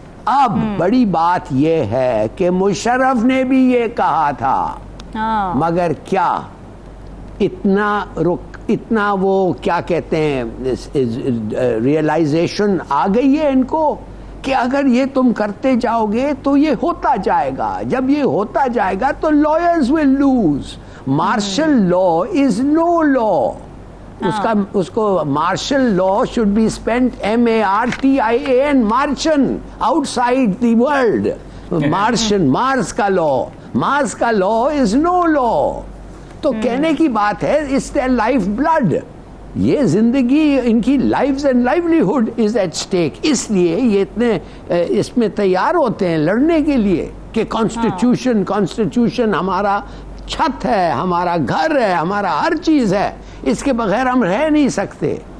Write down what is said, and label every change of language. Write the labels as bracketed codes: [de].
[ur] اب بڑی بات یہ ہے کہ مشرف نے بھی یہ کہا تھا، مگر کیا اتنا وہ کیا کہتے ہیں ریئلائزیشن آ گئی ہے ان کو کہ اگر یہ تم کرتے جاؤ گے تو یہ ہوتا جائے گا، جب یہ ہوتا جائے گا تو [en] lawyers will lose. Martial law is no law. [ur] اس کو [en] martial law should be spent M-A-R-T-I-A-N, Martian, outside the world. Martian, Mars کا law is no law. [ur] تو کہنے کی بات ہے [en] it's their life blood. [ur] یہ زندگی ان کی [en] lives and livelihood is at stake, [ur] اس لیے یہ اتنے اس میں تیار ہوتے ہیں لڑنے کے لیے کہ کانسٹیٹیوشن ہمارا چھت ہے، ہمارا گھر ہے، ہمارا ہر چیز ہے، اس کے بغیر ہم رہ نہیں سکتے.